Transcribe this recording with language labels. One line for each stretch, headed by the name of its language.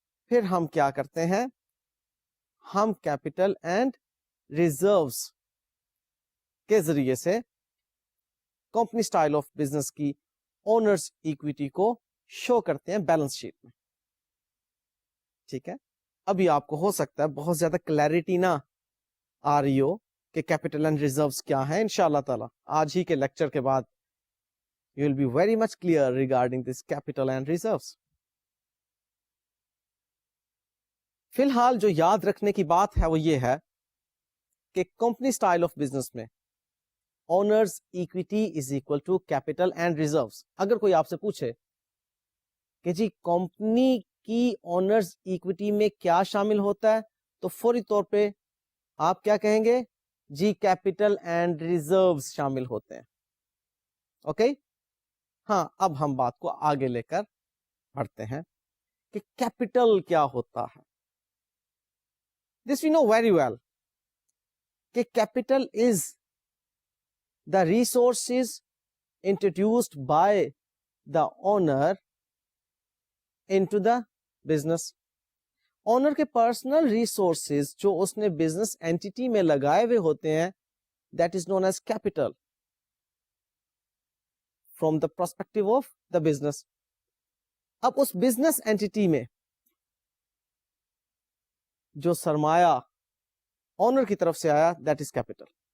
Urdu: پھر ہم کیا کرتے ہیں, ہم کیپٹل اینڈ ریزروز کے ذریعے سے کمپنی سٹائل آف بزنس کی اونرز ایکویٹی کو شو کرتے ہیں بیلنس شیٹ میں. ٹھیک ہے, ابھی آپ کو ہو سکتا ہے بہت زیادہ کلیئرٹی نہ آ رہی ہو کہ کیپٹل اینڈ ریزروز کیا ہیں. انشاءاللہ تعالی آج ہی کے لیکچر کے بعد
English: you will be very much clear regarding this capital and reserves.
Urdu: فی الحال جو یاد رکھنے کی بات ہے وہ یہ ہے کہ کمپنی سٹائل آف بزنس میں
English: Owners equity is equal to capital and reserves.
Urdu: اگر کوئی آپ سے پوچھے کہ جی کمپنی کی اونرز ایکویٹی میں کیا شامل ہوتا ہے تو فوری طور پہ آپ کیا کہیں گے, جی کیپٹل اینڈ ریزروز شامل ہوتے ہیں. اوکے ہاں, اب ہم بات کو آگے لے کر بڑھتے ہیں کہ کیپٹل کیا ہوتا ہے.
English: this we know very well
Urdu: کہ
English: Capital is the resources introduced by the owner into the business. Owner کے personal resources
Urdu: جو اس نے بزنس اینٹی میں لگائے ہوئے ہوتے ہیں,
English: That is known as capital from the perspective of the business.
Urdu: اب اس بزنس اینٹی میں جو سرمایہ اونر کی طرف سے آیا
English: That is capital.